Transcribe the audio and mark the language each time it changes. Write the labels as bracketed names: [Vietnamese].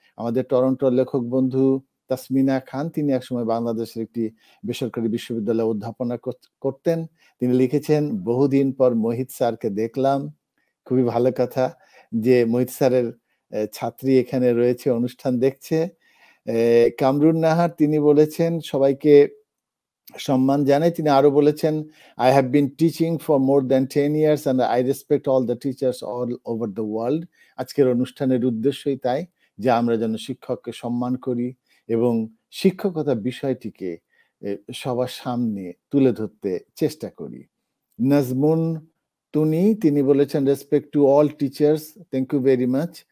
[Bangla] আমাদের টরন্টোর লেখক বন্ধু তাসমিনা খান, তিনি একসময় বাংলাদেশের একটি বেসরকারি বিশ্ববিদ্যালয়ে অধ্যাপনা করতেন। তিনি লিখেছেন, বহুদিন পর মোহিত স্যারকে দেখলাম। খুবই ভালো কথা যে মোহিত স্যারের ছাত্রী এখানে রয়েছে, অনুষ্ঠান দেখছে। কামরুন নাহার, তিনি বলেছেন সবাইকে সম্মান জানাই। তিনি আরো বলেছেন, [English] I have been teaching for more than 10 years and I respect all the teachers all over the world. [Bangla] আজকের অনুষ্ঠানের উদ্দেশ্যই তাই যে আমরা যেন শিক্ষককে সম্মান করি এবং শিক্ষকতা বিষয়টিকে সবার সামনে তুলে ধরতে চেষ্টা করি। [English] Nazmun Tuni, [Bangla] তিনি বলেছেন, [English] Respect to all teachers, thank you very much.